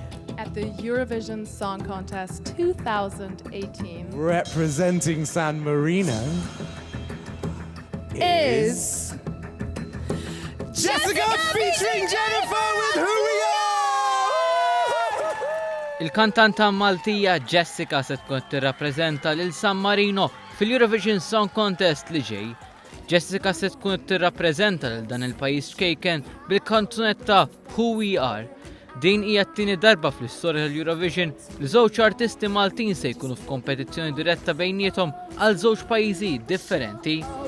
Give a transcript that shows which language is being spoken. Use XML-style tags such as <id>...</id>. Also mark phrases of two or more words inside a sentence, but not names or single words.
<en>at the Eurovision Song Contest 2018, representing San Marino, is Jessica featuring Jennifer with Who We Are!</en> <mt>Il-kantanta Maltija Jessica se tkun tirrappreżenta lil San Marino fil-Eurovision Song Contest li ġej. Jessica se tkun tirrappreżenta lil dan il-pajjiż xkejken bil-kanzunetta Who We Are. Din hija t-tieni darba fl-istorja tal-Eurovision li żewġ artisti Maltin se jkunu f'kompetizzjoni diretta bejniethom għal żewġ pajjiżi differenti.</mt>